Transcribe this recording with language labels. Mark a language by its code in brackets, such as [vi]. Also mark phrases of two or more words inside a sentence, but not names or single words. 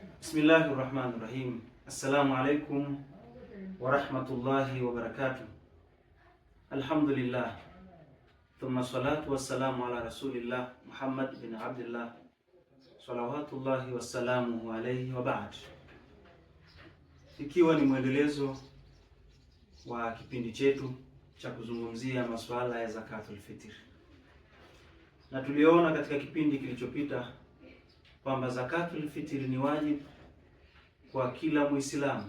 [ar] بسم الله الرحمن الرحيم. السلام عليكم ورحمة الله وبركاته. Alhamdulillah. ثم الصلاة والسلام على رسول الله محمد بن عبد الله. صلوات الله وسلامه عليه وبعد. [sw] Ikiwa ni mwendelezo wa kipindi chetu cha kuzungumzia masuala ya [ar] زكاة الفطر. [sw] Na tuliona katika kipindi kilichopita kwamba [ar] زكاة الفطر [sw] ni wajibu kwa kila Muislamu.